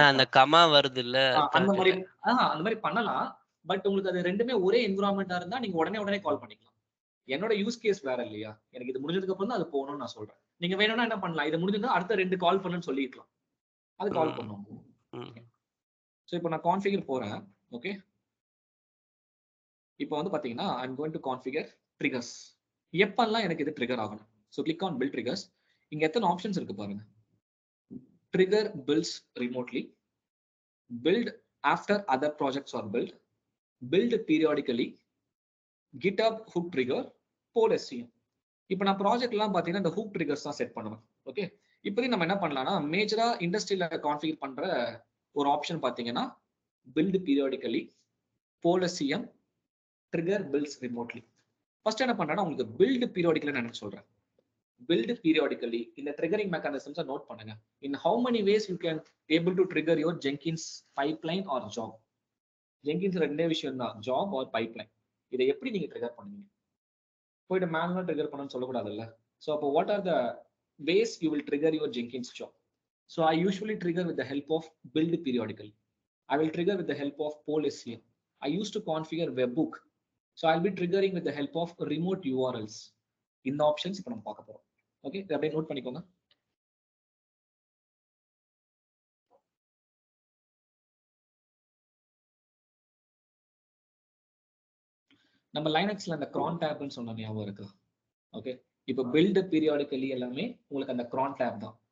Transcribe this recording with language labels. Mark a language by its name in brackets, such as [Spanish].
[Tamil] அந்த கமா வருது இல்ல, அந்த மாதிரி பண்ணலாம். பட் உங்களுக்கு அது ரெண்டுமே ஒரே என்விரான்மெண்டா இருந்தா நீங்க உடனே கால் பண்ணிக்கலாம். என்னோட யூஸ் கேஸ் வேற இல்லையா? எனக்கு இது முடிஞ்சதுக்கு அப்புறம் தான் அது போகணும்னு நான் சொல்றேன். நீங்க வேணும்னா என்ன பண்ணலாம், இது முடிஞ்சதுன்னா அடுத்த 2 கால் பண்ணுன்னு சொல்லிக்கலாம். அது கால் பண்ணுவோம். சோ இப்போ நான் கான்ஃபிகர் போறேன். ஓகே, இப்போ வந்து பாத்தீங்கன்னா [English] I'm going to configure triggers. [Tamil] எப்பெல்லாம் எனக்கு இது ட்ரிகர் ஆகணும். [English] So click on build triggers. [Tamil] இங்க எத்தனை ஆப்ஷன்ஸ் இருக்கு பாருங்க. [English] Trigger builds remotely, build after other projects are build periodically, GitHub hook trigger, poll SCM. [Tamil] இப்போ நான் ப்ராஜெக்ட்லாம் பார்த்தீங்கன்னா இந்த ஹூக் ட்ரிகர்ஸ் தான் செட் பண்ணுவேன். ஓகே, இப்போதைக்கு நம்ம என்ன பண்ணலாம்னா மேஜரா இண்டஸ்ட்ரியில கான்ஃபிகர் பண்ற ஒரு ஆப்ஷன் பார்த்தீங்கன்னா பில்ட் பீரியாடிக்கலி, போல் SCM, trigger builds remotely. First என்ன பண்றேன்னா உங்களுக்கு பில்ட் பீரியாடிக்கலி நான் சொல்றேன். பில்ட் பீரியாடிக்கலி இந்த ட்ரிகரிங் மெக்கானிசம்ஸை நோட் பண்ணுங்க. [English] In how many ways you can able to trigger your Jenkins pipeline or job. [Tamil] Jenkins ரெண்டே விஷயம் தான், ஜாப் ஆர் பைப்லைன். இதை எப்படி நீங்க ட்ரிகர் பண்ணுவீங்க? போயிட்டு மேனுவலா ட்ரிகர் பண்ணணும்னு சொல்லக்கூடாதுல்ல. [English] So அப்போ what are the ways you will trigger your Jenkins job? So I usually trigger with the help of build periodically. I will trigger with the help of poll SCM. I used to configure webhook. So I'll be triggering with the help of remote URLs. [Tamil] இந்த options இப்போ நம்ம பார்க்க போறோம். Okay, இதை அப்படியே note பண்ணிக்கோங்க. நம்ம லைனக்ஸ்ல அந்த cron tabன்னு சொன்ன ஞாபகம் இருக்கு. ஓகே, இப்போ பில்ட் பீரியாடிக்கலி எல்லாமே உங்களுக்கு அந்த cron tab தான்.